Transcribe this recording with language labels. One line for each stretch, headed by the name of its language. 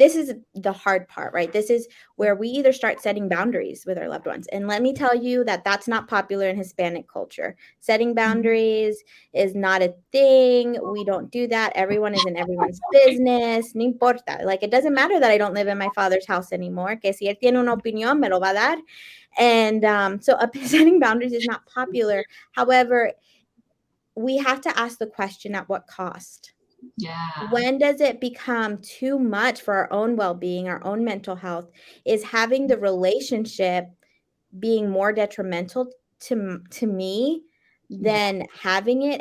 English: This is the hard part, right? This is where we either start setting boundaries with our loved ones. And let me tell you that that's not popular in Hispanic culture. Setting boundaries is not a thing. We don't do that. Everyone is in everyone's business.
Spanish: No importa.
English: Like, it doesn't matter that I don't live in my father's house anymore.
Spanish: Que si él tiene una opinión, me lo va a dar.
English: And so setting boundaries is not popular. However, we have to ask the question, at what cost? Yeah. When does it become too much for our own well-being, our own mental health? Is having the relationship being more detrimental to me than having it?